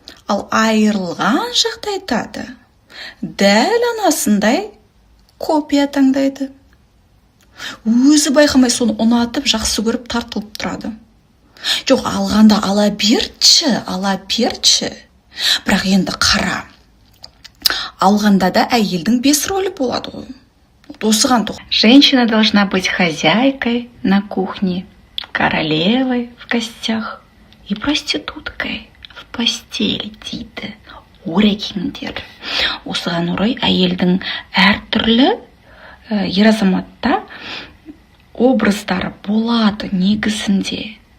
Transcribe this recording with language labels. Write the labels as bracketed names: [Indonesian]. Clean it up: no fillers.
[Kazakh] Ал айырылған жағдайда дәл анасындай копия таңдайды. Өзі байқамай соны ұнатып, жақсы көріп, тартылып тұрады. Жоқ, алғанда ала берші. Бірақ енді қара. Алғанда да әйелдің 5 рөлі болады ғой. Осыған тоқ. [Russian] Женщина должна быть хозяйкой на кухне, королевой в гостях и проституткой в постели [Kazakh] дейді. Орекеңдер. Осыған орай әйелдің әртүрлі ер азаматта образдары болады негізінде.